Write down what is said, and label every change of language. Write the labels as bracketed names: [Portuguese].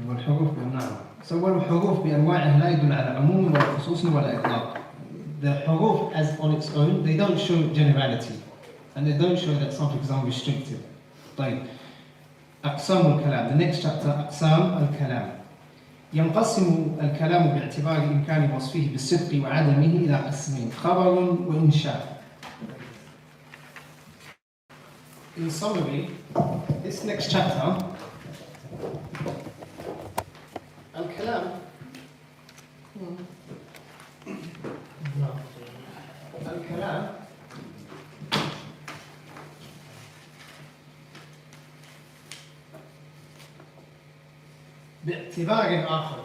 [English] So [Arabic] والحروف بأنواعها لا يدل على عموم ولا خصوص ولا إطلاق. [English] The huruf as on its own, they don't show generality, and they don't show that something is unrestricted. [Arabic] طيب. أقسام الكلام. [English] The next chapter, [Arabic] أقسام الكلام. ينقسم الكلام باعتبار إمكان وصفه بالصدق وعدمه إلى قسمين: خبر وإنشاء. [English] In summary, this next chapter, [Arabic] الكلام الكلام باعتبار آخر.